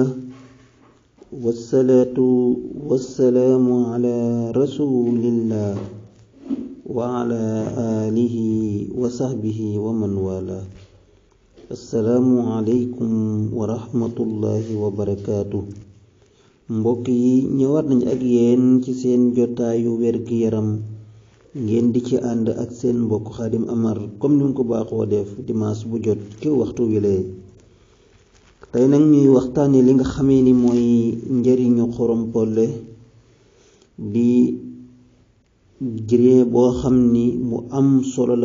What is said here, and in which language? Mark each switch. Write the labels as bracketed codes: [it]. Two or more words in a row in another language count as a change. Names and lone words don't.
[ar] والصلاة والسلام على رسول الله وعلى آله وصحبه ومن والاه السلام عليكم ورحمة الله وبركاته [wo] mbokk yi ñëwaat nañ ak yéen ci seen jotaayu wér-gi-yaram ngeen di ci ànd ak seen mbokk Khadim Amar comme ni mu ko baaxoo def dimanche bu jot ci waxtu wilee tey nag ñuy waxtaane li nga xamee ni mooy njariñu xorompole di grain boo xam ni mu am solo la